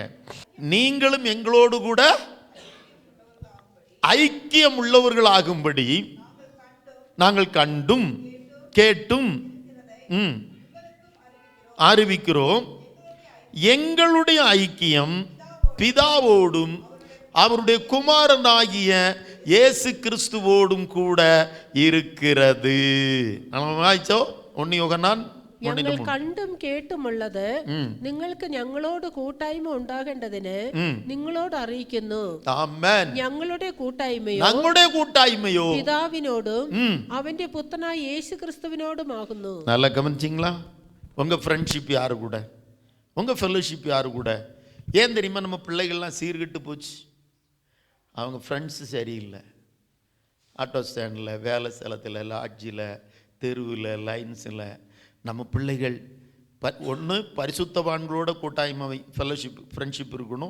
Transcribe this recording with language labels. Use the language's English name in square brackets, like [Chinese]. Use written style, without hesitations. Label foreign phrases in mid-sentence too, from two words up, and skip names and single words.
[Tamil] நீங்களும் எங்களோடு கூட ஐக்கியம் உள்ளவர்களாகும்படி நாங்கள் கண்டும் கேட்டும் அறிவிக்கிறோம். எங்களுடைய ஐக்கியம் பிதாவோடும் அவருடைய குமாரனாகிய இயேசு கிறிஸ்துவோடும் கூட இருக்கிறது. [Malayalam] വായിച്ചോ? 1 യോഹന്നാൻ ഞങ്ങൾ കണ്ടും കേട്ടുമുള്ളത് നിങ്ങൾക്ക് ഞങ്ങളോട് കൂട്ടായ്മ ഉണ്ടാകേണ്ടതിന് നിങ്ങളോട് അറിയിക്കുന്നു. ഞങ്ങളുടെ കൂട്ടായ്മയോ പിതാവിനോടും അവന്റെ പുത്രനായ യേശു ക്രിസ്തുവിനോടുമാകുന്നു. [Tamil] நல்லா கவனிச்சிங்களா? உங்க ஃப்ரெண்ட்ஷிப் யாரு கூட, உங்க ஃபெல்லோஷிப் யாரு கூட? ஏன் தெரியுமா நம்ம பிள்ளைகள்லாம் சீர்கெட்டு போச்சு? அவங்க ஃப்ரெண்ட்ஸு சரியில்லை. ஆட்டோ ஸ்டாண்டில், வேலை ஸ்தலத்தில், லாட்ஜில், தெருவில், லைன்ஸில் நம்ம பிள்ளைகள் ஒன்று பரிசுத்தவான்களோட கூட்டாய்மை [English] fellowship friendship [Tamil] இருக்கணும்.